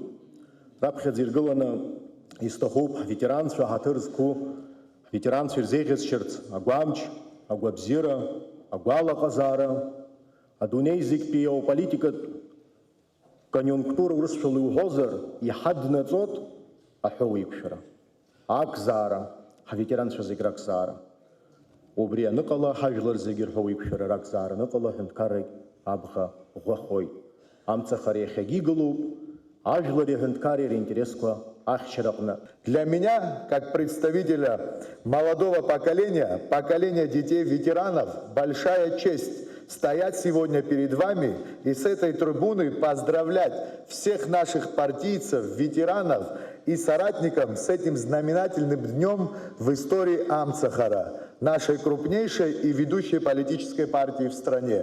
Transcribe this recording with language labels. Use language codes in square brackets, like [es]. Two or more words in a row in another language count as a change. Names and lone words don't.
[ab] Раԥхьаӡа иргыланы исҭахуп ҳветеранцәа ҳаҭыр зқәу, ҳветеранцәа ирзеиӷьасшьарц агәамч, агәабзиара, агәалаҟазаара, адунеи зегьтәи аполитикатә кониунктура урысшәала иуҳәозар, иҳаднаҵот аҳәоуеиқәшәара, акзаара, ҳветеранцәа зегь ракзаара. Убри аныҟала ҳажәлар зегьы рҳәоуеиқәшәара ракзаара аныҟала ҳәынҭқаррагь абӷа ӷәӷәахоит. Амцахара иахьагьы игылоуп ажәлари аҳәынҭқарреи ринтересқәа ахьчараҟны. [ru] Для меня, как представителя молодого поколения, поколения детей-ветеранов, большая честь стоять сегодня перед вами и с этой трибуны поздравлять всех наших партийцев, ветеранов и соратников с этим знаменательным днем в истории Амцахара, нашей крупнейшей и ведущей политической партии в стране.